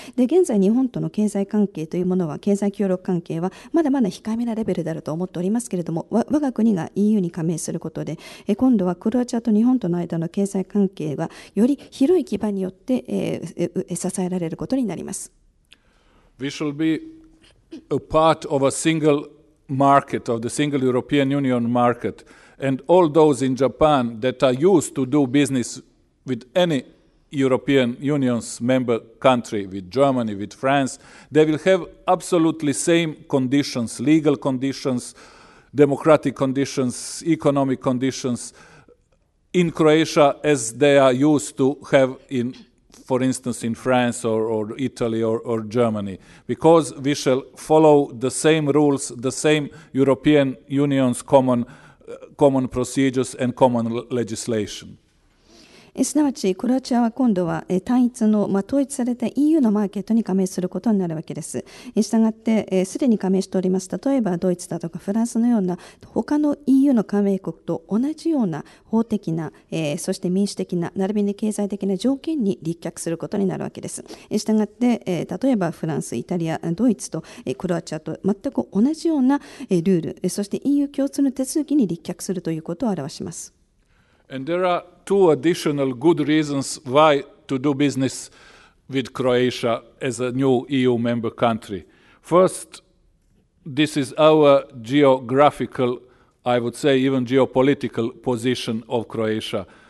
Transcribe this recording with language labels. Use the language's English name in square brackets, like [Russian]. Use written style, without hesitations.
[Japanese] で、現在日本との経済関係というものは、経済協力関係はまだまだ控えめなレベルであると思っておりますけれども、我が国が EU に加盟することで今度はクロアチアと日本との間の経済関係がより広い基盤によって支えられることになります。 [English] We shall be a part of a single market, of the single European Union market, and all those in Japan that are used to do business with any European Union's member country, with Germany, with France, they will have absolutely same conditions, legal conditions, democratic conditions, economic conditions in Croatia as they are used to have in, for instance, in France or Italy or Germany, because we shall follow the same rules, the same European Union's common procedures and common legislation. [Japanese] すなわちクロアチアは今度は単一の、統一された EU のマーケットに加盟することになるわけです。したがってすでに加盟しております、例えばドイツだとかフランスのような他の EU の加盟国と同じような法的な、そして民主的な並びに経済的な条件に立脚することになるわけです。したがって例えばフランス、イタリア、ドイツとクロアチアと全く同じようなルール、そして EU 共通の手続きに立脚するということを表します。 [English] And there are two additional good reasons why to do business with Croatia as a new EU member country. First, this is our geographical, I would say even geopolitical position of Croatia.